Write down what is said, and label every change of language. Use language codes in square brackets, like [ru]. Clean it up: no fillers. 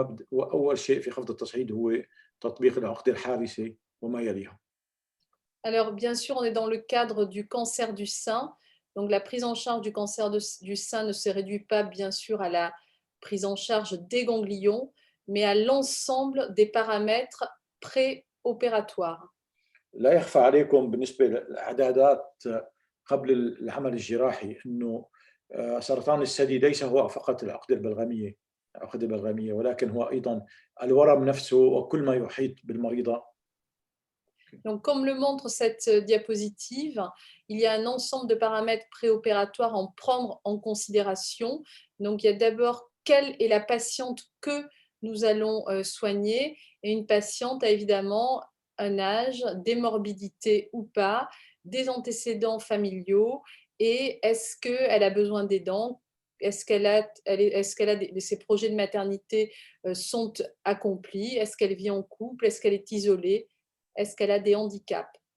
[ar] وأول شيء في خفض التصعيد هو تطبيق العقدة الحارسة وما يليها. [fr] Alors, bien sûr, on est dans le cadre du cancer du sein. Donc, la prise en charge du cancer du sein ne se réduit pas, bien sûr, à la prise en charge des ganglions, mais à l'ensemble des paramètres préopératoires. [ar] لا يخفى عليكم بالنسبة للإعدادات قبل العمل الجراحي أنه سرطان الثدي ليس هو فقط العقدة البلغمية، ولكن هو أيضا الورم نفسه وكل ما يحيط بالمريضة. [fr] Donc, comme le montre cette diapositive, il y a un ensemble de paramètres préopératoires à prendre en considération. Donc, il y a d'abord quelle est la patiente que nous allons soigner. Et une patiente a évidemment un âge, des morbidités ou pas, des antécédents familiaux, et est-ce qu'elle a besoin d'aidants, est-ce qu'elle a, ses projets de maternité sont accomplis, est-ce qu'elle vit en couple, est-ce qu'elle est isolée, est-ce qu'elle a des handicaps.